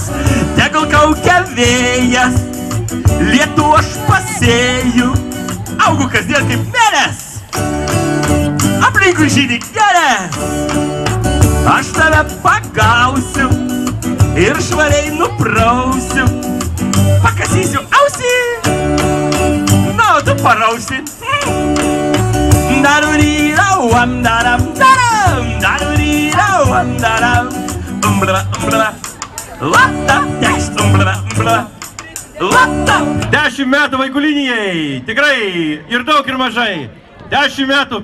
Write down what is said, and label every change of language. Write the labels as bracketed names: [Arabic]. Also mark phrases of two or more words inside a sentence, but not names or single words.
[Lithuanian] Tegul kaukia vėjas, lietų aš pasėju, augu kasdien kaip mėnes, aplinkui žydi gėlės. Aš tave pagausiu ir švariai nuprausiu, pakasysiu ausį, na, o tu parausi. Darurirauam, daram, daram, darurirauam, daram, lata, tekst, lata. 10 metų vaikų linijai. Tikrai ir daug ir mažai. 10 metų.